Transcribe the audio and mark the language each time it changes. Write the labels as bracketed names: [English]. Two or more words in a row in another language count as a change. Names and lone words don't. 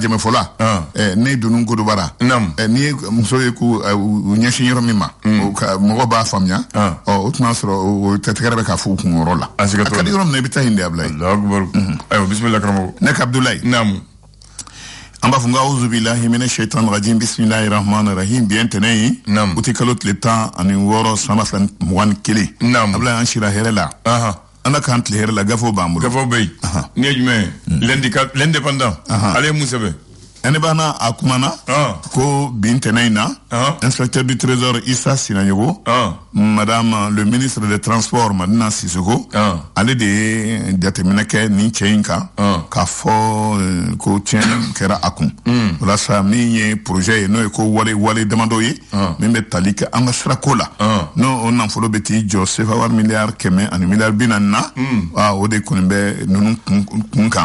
[Bambara] jɛmɛfɔla. Ne dunu godobara. Naam. N'i ye muso ye k'u ɲɛsin yɔrɔ min ma. Mɔgɔ b'a faamuya. O tuma sɔrɔ o tɛgɛrɛ bɛ ka fɔ u kunkɔrɔ la. A ka di yɔrɔ min na i bɛ taa yen de Ablaye. [Arabic] الله أكبر. [Bambara] Ayiwa bisimila karamɔgɔ. Ne ka Abdulaye. Naamu. An b'a fɔ [Arabic] أعوذ بالله من الشيطان الرجيم بسم الله الرحمن الرحيم [Bambara] bien tɛnɛ ye. Naam. U tɛ kalo tile 16 san 2021. Naam. Ablaye an sira hɛrɛ la. Ala k'an tile hɛrɛ la gafew b'an bolo. Gafew bɛ yen. Ni ye jumɛn ye? L'indépendant. Ale ye mun sɛbɛn? Ɛne bana a kumana ko bin tɛnɛ in na [French] inspecteur du trésor [Bambara] Issa Sinayogo, [French] madame le ministre des transports [Bambara] Madina Sissoko, ale de ye jateminɛ kɛ nin cɛ in kan k'a fɔ ko tiɲɛ kɛra a kun. Walasa min ye projet ye n'o ye ko wale damadɔ ye min bɛ tali kɛ an ka sirako la n'o o nafolo bɛ t'i jɔ sefa wari miliyari 100 ani miliyari 40 na o de kɔni bɛ ninnu kun kan.